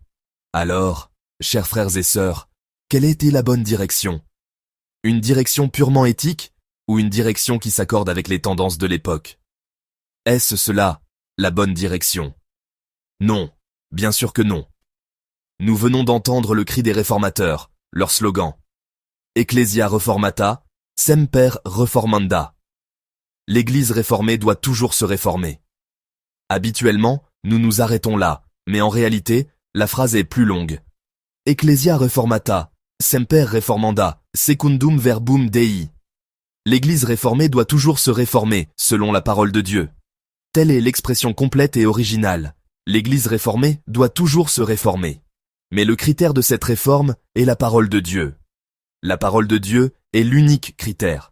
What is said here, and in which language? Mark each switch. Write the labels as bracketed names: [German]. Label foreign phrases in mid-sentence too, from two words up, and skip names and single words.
[French] Alors, chers frères et sœurs, quelle était la bonne direction? Une direction purement éthique ou une direction qui s'accorde avec les tendances de l'époque? Est-ce cela, la bonne direction? Non, bien sûr que non. Nous venons d'entendre le cri des réformateurs, leur slogan. [Latin] Ecclesia reformata, semper reformanda. [French] L'Église réformée doit toujours se réformer. Habituellement, nous nous arrêtons là, mais en réalité, la phrase est plus longue. [Latin] Ecclesia reformata, semper reformanda, secundum verbum Dei. [French] L'Église réformée doit toujours se réformer, selon la parole de Dieu. Telle est l'expression complète et originale. L'Église réformée doit toujours se réformer. Mais le critère de cette réforme est la parole de Dieu. La parole de Dieu est l'unique critère.